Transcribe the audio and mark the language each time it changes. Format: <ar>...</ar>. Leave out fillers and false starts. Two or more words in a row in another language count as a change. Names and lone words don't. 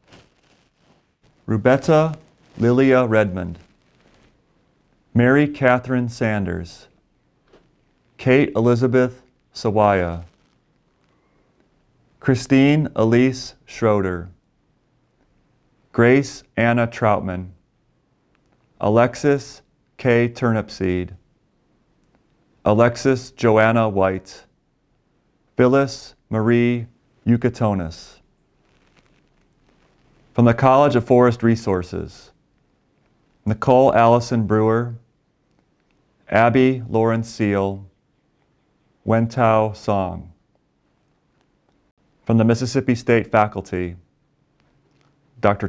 <en>Rubetta Lilia Redmond, Mary Catherine Sanders, Kate Elizabeth Sawaya, Christine Elise Schroeder, Grace Anna Troutman, Alexis K. Turnipseed, Alexis Joanna White, Phyllis Marie Eucatonis. From the College of Forest Resources, Nicole Allison Brewer, Abby Lawrence Seal, Wentao Song. From the Mississippi State Faculty, Dr.</en>